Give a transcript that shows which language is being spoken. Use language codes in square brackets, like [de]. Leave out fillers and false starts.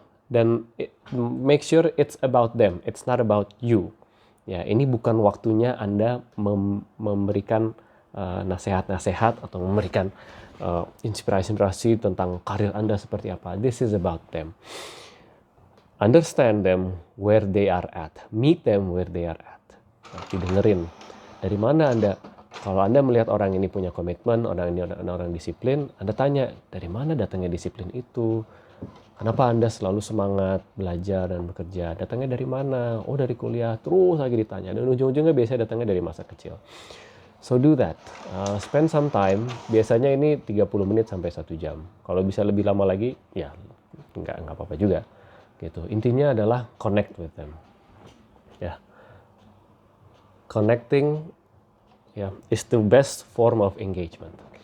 [en] Dan make sure it's about them, it's not about you. [id] Ya, ini bukan waktunya Anda memberikan nasihat-nasihat atau memberikan inspirasi tentang karir Anda seperti apa. [en] This is about them. Understand them where they are at. Meet them where they are at. [id] Didengerin. Dari mana kalau Anda melihat orang ini punya komitmen, orang ini orang disiplin, Anda tanya, dari mana datangnya disiplin itu? Kenapa Anda selalu semangat belajar dan bekerja? Datangnya dari mana? Dari kuliah. Terus lagi ditanya. Dan ujung-ujungnya biasanya datangnya dari masa kecil. [en] So do that. Spend some time. [id] Biasanya ini 30 menit sampai 1 jam. Kalau bisa lebih lama lagi, ya nggak apa-apa juga. Gitu. Intinya adalah [en] connect with them. [id] Ya. [en] Connecting is the best form of engagement.